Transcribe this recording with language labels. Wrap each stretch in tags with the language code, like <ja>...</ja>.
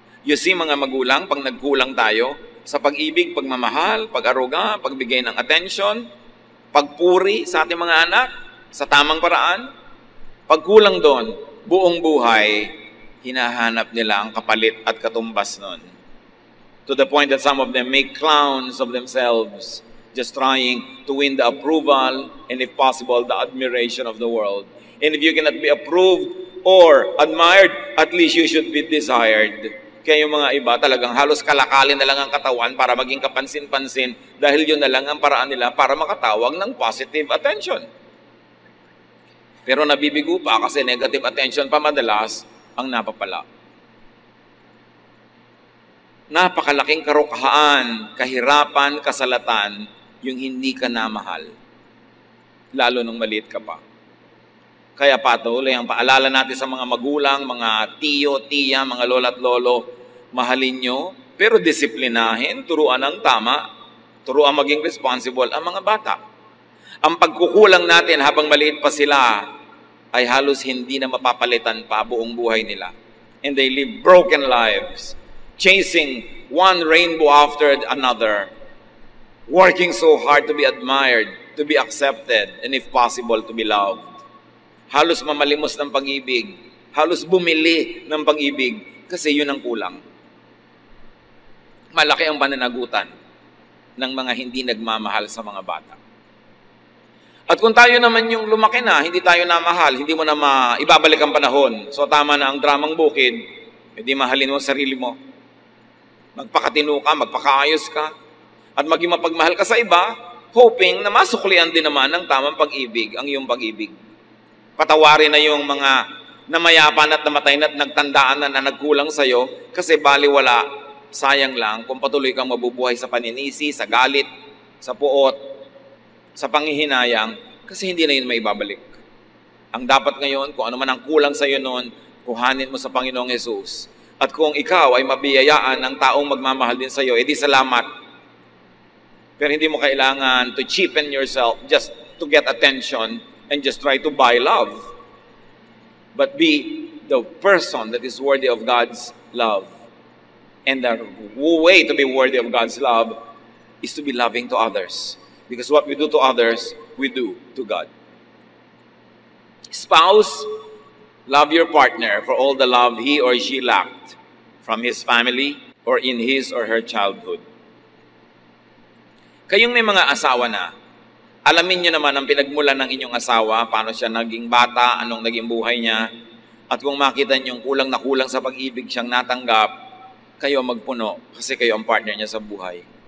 <en>You see</en> <tl>mga magulang, pag nagkulang tayo sa pag-ibig, pagmamahal, pag-aruga, pagbigay ng attention, pagpuri sa ating mga anak, sa tamang paraan, pagkulang doon, buong buhay, hinahanap nila ang kapalit at katumbas nun.</tl> <en>To the point that some of them make clowns of themselves, just trying to win the approval and if possible, the admiration of the world. And if you cannot be approved or admired, at least you should be desired.</en> <tl>Kaya yung mga iba talagang halos kalakalin na lang ang katawan para maging kapansin-pansin dahil yun na lang ang paraan nila para makatawag ng positive attention. Pero nabibigo pa kasi negative attention pa madalas ang napapala. Napakalaking karukahan, kahirapan, kasalatan, yung hindi ka namahal. Lalo nung maliit ka pa. Kaya patuloy ang paalala natin sa mga magulang, mga tiyo, tiya, mga lola at lolo, mahalin nyo, pero disiplinahin, turuan ng tama, turuan maging responsible ang mga bata. Ang pagkukulang natin habang maliit pa sila ay halos hindi na mapapalitan pa buong buhay nila.</tl> <en>And they live broken lives, chasing one rainbow after another, working so hard to be admired, to be accepted, and if possible, to be loved.</en> <tl>Halos mamalimos ng pag-ibig, halos bumili ng pag-ibig, kasi yun ang kulang. Malaki ang pananagutan ng mga hindi nagmamahal sa mga bata. At kung tayo naman yung lumaki na, hindi tayo namahal, hindi mo na ibabalik ang panahon. So tama na ang dramang bukid, hindi mahalin mo sarili mo. Magpakatino ka, magpakaayos ka, at maging mapagmahal ka sa iba, hoping na masuklian din naman ng tamang pag-ibig, ang iyong pag-ibig. Patawarin na yung mga namayapan at namatay na at nagtandaan na nagkulang sa'yo kasi baliwala, sayang lang kung patuloy kang mabubuhay sa paninisi, sa galit, sa puot, sa panghihinayang, kasi hindi na yun may babalik. Ang dapat ngayon, kung ano man ang kulang sa'yo noon, kuhanin mo sa Panginoong Jesus. At kung ikaw ay mabiyayaan ng taong magmamahal din sa'yo, edi salamat. Pero hindi mo kailangan</tl> <en>to cheapen yourself just to get attention and just try to buy love. But be the person that is worthy of God's love. And the way to be worthy of God's love is to be loving to others. Because what we do to others, we do to God. Spouse, love your partner for all the love he or she lacked from his family or in his or her childhood.</en> <tl>Kayong may mga asawa na, alamin nyo naman ang pinagmulan ng inyong asawa, paano siya naging bata, anong naging buhay niya, at kung makita nyo kulang na kulang sa pag-ibig siyang natanggap, kayo magpuno kasi kayo ang partner niya sa buhay.</tl>